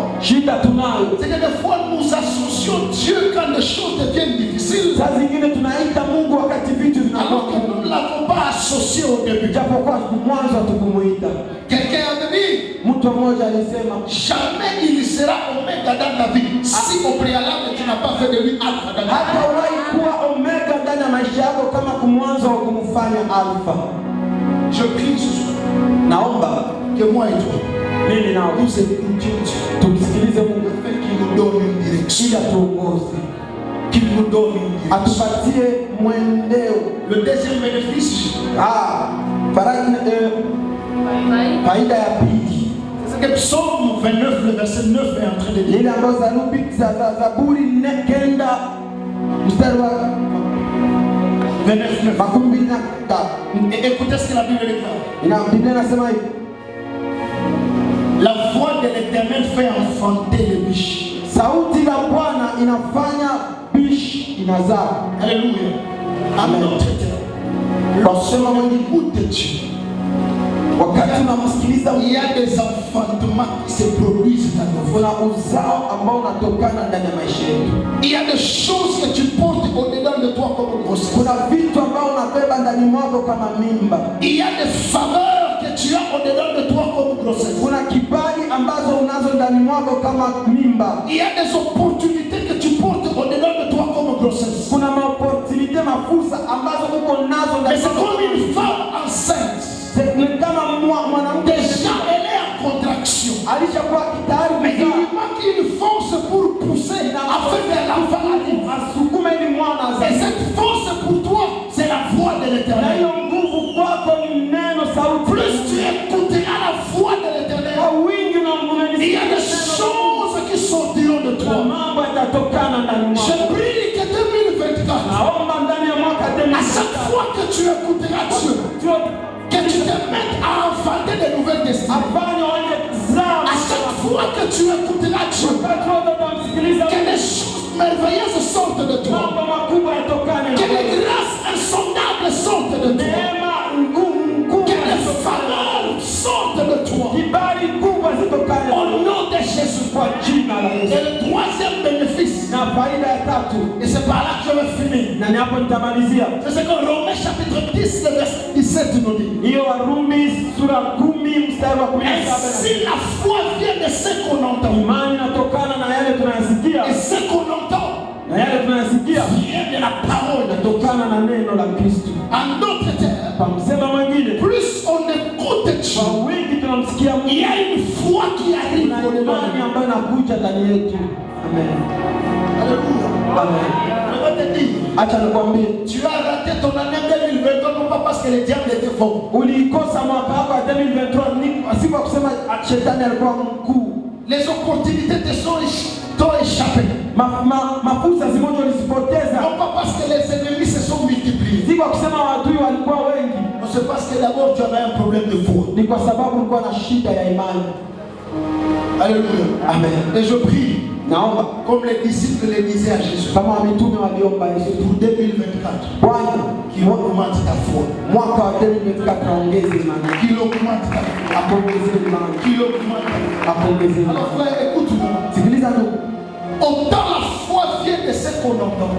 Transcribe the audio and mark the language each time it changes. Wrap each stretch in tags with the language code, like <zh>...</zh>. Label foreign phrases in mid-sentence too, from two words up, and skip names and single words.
<sw>shida tunayo.</sw> <fr>C'est que des fois nous associons Dieu quand les choses deviennent difficiles.</fr> <sw>Saa zingine tunaita Mungu wakati vitu vinakuwa</sw> <fr>Alors que nous ne l'avons pas associé au début.</fr> <sw>japokuwa mwanzo tukumuita.</sw> <fr>Quelqu'un a dit,</fr> <sw>Mtu mmoja alisema,</sw> <fr>jamais il sera Oméga dans ta vie si au préalable tu n'as pas fait de lui Alpha dans ta vie.</fr> <sw>hata uwahi kuwa Omega ndani ya maisha yako kama kumwanzo wa kumfanya Alpha.</sw> <fr>Je prie ce soir.</fr> <sw>Naomba</sw> <fr>Que moi et toi,</fr> <sw>mimi na</sw> <fr>nous écoutions</fr> <sw>tumsikilize Mungu</sw> <fr>afin qu'il nous donne une direction.</fr> <sw>ili atuongoze,</sw> <fr>Qu'il nous donne une direction.</fr> <sw>atupatie mwendeo.</sw> <fr>Le deuxième bénéfice,</fr> <sw>Faida ya pili,</sw> <fr>c'est que Psaume 29, le verset 9 est en train de dire.</fr> <sw>ile ambayo Zaburi kenda mstari wa 29. makumi mbili na tatu.</sw> <fr>Et écoutez ce que la Bible déclare.</fr> <sw>Biblia inasema hivi,</sw> <fr>La voix de l'Éternel fait enfanter les biches.</fr> <sw>sauti la Bwana inafanya bishi inazaa. Alléluia. Amen. Wasema mwenye</sw> <fr>Écoute Dieu.</fr> <sw>wakati unamsikiliza</sw> <fr>Il y a des enfantements qui se produisent dans nos vies.</fr> <sw>kuna uzao ambao unatokana ndani ya maisha yetu.</sw> <fr>Il y a des choses que tu portes au-dedans de toi comme grossesse.</fr> <sw>Kuna vitu ambao unabeba ndani mwako kama mimba.</sw> <fr>Il y a des faveurs que tu as au-dedans de toi comme grossesse.</fr> <sw>Kuna kibali ambazo unazo ndani mwako kama mimba.</sw> <fr>Il y a des opportunités que tu portes au-dedans de toi comme grossesse.</fr> <sw>Kuna maopportunité, mafursa ambazo uko nazo</sw> <fr>Mais</fr> <sw>ndani</sw> <fr>c'est</fr> <sw>mwako.</sw> <fr>comme une femme enceinte.</fr> <sw>Ni kama mwanamke</sw> <fr>Déjà, elle est en contraction.</fr> <sw>alishakuwa kitayari</sw> <fr>Mais il</fr> <sw>kuzaa.</sw> <fr>lui manque une force pour pousser afin que l'enfant arrive.</fr> <sw>Asukume ili mwana</sw> <fr>Et</fr> <sw>azae.</sw> <fr>cette force pour toi, c'est la voix de</fr> <sw>Na</sw> <fr>l'Éternel.</fr> <sw>hiyo nguvu kwako ni neno, sauti.</sw> <fr>Plus tu écouteras la voix de l'Éternel,</fr> <sw>Kwa wingi na</sw> <fr>il y a des choses qui sortiront de</fr> <sw>kwa</sw> <fr>toi.</fr> <sw>mambo yatatokana ndani</sw> <fr>Je</fr> <sw>mwako.</sw> <fr>prie que 2024,</fr> <sw>Naomba ndani ya mwaka</sw> <fr>à chaque fois que tu écouteras Dieu, que tu te mettes à enfanter de nouvelles destinées.</fr> <sw>afanye waende kuzaa.</sw> <fr>À chaque fois que tu écouteras Dieu,</fr> <sw>Wakati wote utamsikiliza</sw> <fr>que des choses merveilleuses sortent de toi.</fr> <sw>mambo makubwa yatokane na</sw> <fr>Que</fr> <sw>wewe.</sw> <fr>des grâces insondables sortent de toi.</fr> <sw>Neema ngumu</sw> <fr>Que des faveurs sortent de toi.</fr> <sw>kibali kubwa zitokane na</sw> <fr>Au</fr> <sw>wewe.</sw> <fr>nom de Jésus.</fr> <sw>Kwa jina la</sw> <fr>Et</fr> <sw>Yesu.</sw> <fr>le troisième bénéfice,</fr> <sw>Na faida ya tatu,</sw> <fr>et c'est par là que je vais finir,</fr> <sw>na ni hapo nitamalizia.</sw> <fr>c'est ce que Romains chapitre 10, le verset 17 nous dit.</fr> <sw>Hiyo Warumi sura 10 mstari wa 17.</sw> <fr>Ainsi la foi vient de ce qu'on entend.</fr> <sw>Imani inatokana na yale tunayasikia,</sw> <fr>Et ce qu'on entend</fr> <sw>na yale tunayasikia</sw> <fr>vient de la parole de Dieu.</fr> <sw>inatokana na neno la Kristo.</sw> <fr>En d'autres termes,</fr> <sw>Kwa msema mwingine,</sw> <fr>plus on écoute Dieu,</fr> <sw>kwa wingi tunamsikia</sw> <fr>il y</fr> <sw>Mungu,</sw> <fr>a une foi qui arrive</fr> <sw>na</sw> <fr>au dedans.</fr> <sw>imani ambayo inakuja ndani yetu. Amen. Alléluia. Amen.</sw> <fr>Je vais te dire,</fr> <sw>Acha nikwambie,</sw> <fr>tu as raté ton année 2023 non pas parce que le diable était fort.</fr> <sw>ulikosa mwaka wako wa 2023 ni si kwa kusema shetani alikuwa mkuu.</sw> <fr>Les opportunités t'ont échappé.</fr> <sw>Mafursa zimoja ulizipoteza,</sw> <fr>Non pas parce que les ennemis se sont multipliés.</fr> <sw>si kwa kusema wadui walikuwa wengi,</sw> <fr>Non, c'est parce que d'abord tu avais un problème de foi.</fr> <sw>ni kwa sababu ulikuwa na shida ya imani. Alléluia. Amen.</sw> <fr>Et je prie,</fr> <sw>Naomba</sw> <fr>comme les disciples le disaient à Jésus,</fr> <sw>kama mitume waliomba Yesu,</sw> <fr>pour 2024,</fr> <sw>Bwana</sw> <fr>qu'il augmente ta foi,</fr> <sw>mwaka wa 2024 aongeze imani,</sw> <fr>qu'il augmente ta foi,</fr> <sw>apongeze imani,</sw> <fr>qu'il augmente ta foi.</fr> <sw>apongeze imani.</sw> <fr>Alors frère, écoute-moi.</fr> <sw>Sikiliza ndugu,</sw> <fr>Autant la foi vient de ce qu'on entend.</fr>